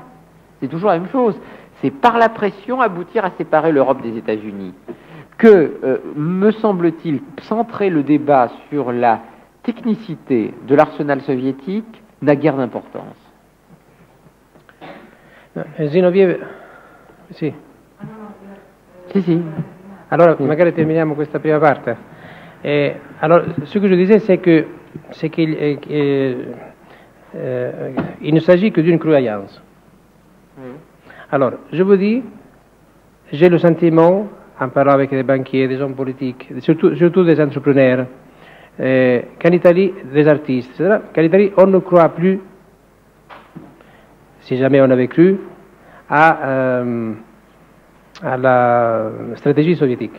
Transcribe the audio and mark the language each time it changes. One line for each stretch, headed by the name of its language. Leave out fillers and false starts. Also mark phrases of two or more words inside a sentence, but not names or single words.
French: C'est toujours la même chose. C'est par la pression aboutir à séparer l'Europe des États-Unis que, me semble-t-il, centrer le débat sur la technicité de l'arsenal soviétique n'a guère d'importance. Zinoviev,
Italian: sì. Sì, sì. Allora, magari terminiamo questa prima parte.
French: Alors, ce que je disais, c'est qu'il ne s'agit que d'une croyance. Alors, je vous dis, j'ai le sentiment, en parlant avec des banquiers, des hommes politiques, surtout des entrepreneurs, qu'en Italie, des artistes, etc., qu'en Italie, on ne croit plus, si jamais on avait cru, à la stratégie soviétique.